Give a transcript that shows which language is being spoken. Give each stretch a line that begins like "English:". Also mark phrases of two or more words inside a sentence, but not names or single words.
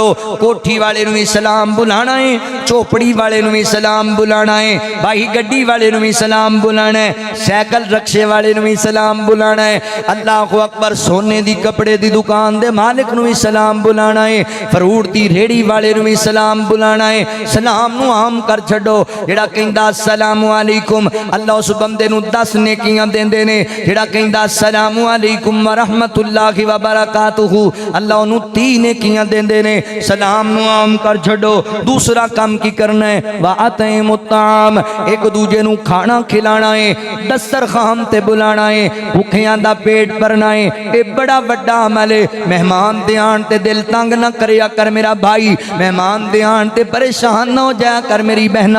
Punjabi: کوٹھی والے نوں بھی سلام بلانا ہے، چوپڑی والے نوں بھی سلام بلانا ہے، بھائی گڈی والے نوں بھی سلام بلانا ہے، سائیکل رکشے والے نوں بھی سلام بلانا ہے.
Arabic: الله أكبر.
Punjabi: سونے دی کپڑے دی دکان دے مالک نوں بھی سلام بلانا ہے، فروٹ دی ریڑھی والے نوں بھی سلام بلانا ہے. سلام نوں عام کر چھڈو۔ جہڑا کہندا
Arabic: السلام عليكم,
Punjabi: اللہ اس بندے نوں 10 نیکیاں دیندے نے. جہڑا کہندا
Arabic: السلام عليكم ورحمة الله وبركاته,
Punjabi: اللہ انہوں 3 نیکیاں دیندے نے. سلام نوں عام کر چھڈو۔ دوسرا کام کی کرنا ہے?
Arabic: وأطعموا الطعام,
Punjabi: ایک دوجے نوں کھانا کھلانا ہے، دسترخوان تے بلانا ہے، بھکھیاں دا پیٹ بھرنا ہے. یہ بڑا وڈا عمل ہے. مہمان دے آن تے دل تنگ نہ کریا کر میرا بھائی، مہمان دے آن تے پریشان نہ ہو جایا کر میری بہنا.